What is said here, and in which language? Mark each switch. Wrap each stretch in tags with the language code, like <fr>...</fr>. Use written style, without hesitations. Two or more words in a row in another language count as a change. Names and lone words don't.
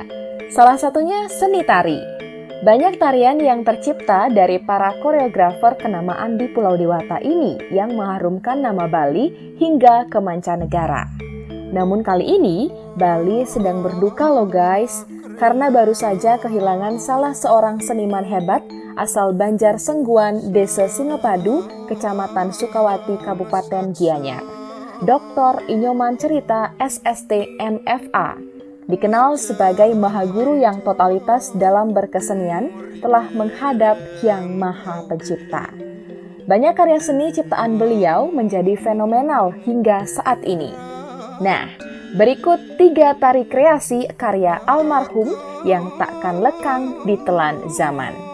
<id>Salah satunya seni tari. Banyak tarian yang tercipta dari para koreografer kenamaan di Pulau Dewata ini yang mengharumkan nama Bali hingga ke mancanegara. Namun kali ini, Bali sedang berduka loh guys, karena baru saja kehilangan salah seorang seniman hebat asal Banjar Sengguan, Desa Singapadu, Kecamatan Sukawati, Kabupaten Gianyar. Dr. Inyoman Cerita SST MFA, dikenal sebagai mahaguru yang totalitas dalam berkesenian, telah menghadap Hyang Maha Pencipta. Banyak karya seni ciptaan beliau menjadi fenomenal hingga saat ini. Nah, berikut 3 tari kreasi karya almarhum yang takkan lekang ditelan zaman.</id>